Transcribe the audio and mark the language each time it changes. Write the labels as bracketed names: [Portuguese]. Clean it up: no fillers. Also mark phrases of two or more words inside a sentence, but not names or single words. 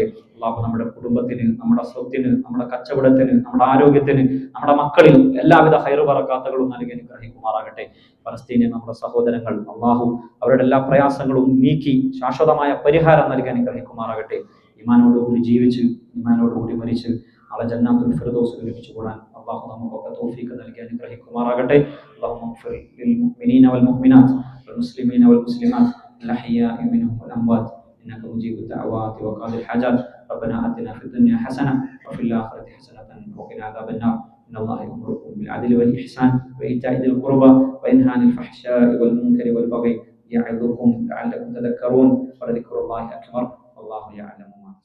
[Malayalam] അള്ളാഹു നമ്മുടെ കുടുംബത്തിന്, നമ്മുടെ സ്വത്തിന്, നമ്മുടെ കച്ചവടത്തിന്, നമ്മുടെ ആരോഗ്യത്തിന്, നമ്മുടെ മക്കളിൽ എല്ലാവിധ ഹൈറ് ബറക്കാത്തുകളും നൽകി അനുഗ്രഹിക്കുമാറാകട്ടെ. പലസ്തീനിൽ നമ്മുടെ സഹോദരങ്ങൾ അള്ളാഹു അവരുടെ എല്ലാ പ്രയാസങ്ങളും നീക്കി ശാശ്വതമായ പരിഹാരം നൽകി അനുഗ്രഹിക്കുമാറാകട്ടെ. ഈമാനോടുകൂടി ജീവിച്ച് ഈമാനോടുകൂടി മരിച്ച് നാളെ ജന്നാത്തുൽ ഫിർദൗസിൽ ലഭിച്ചുകൂടാൻ അള്ളാഹു നമുക്കൊക്കെ തൗഫീഖ് നൽകി അനുഗ്രഹിക്കുമാറാകട്ടെ. [Arabic] اللهم اغفر للمؤمنين والمؤمنات والمسلمين والمسلمات الأحياء منهم والأموات إنك مجيب الدعوات وقاضي الحاجات. ربنا آتنا في الدنيا حسنة وفي الآخرة حسنة وقنا عذاب النار. إن الله يأمركم بالعدل والإحسان وإيتاء ذي القربى وينهى عن الفحشاء والمنكر والبغي يعظكم لعلكم تذكرون ولذكر الله أكبر والله يعلم.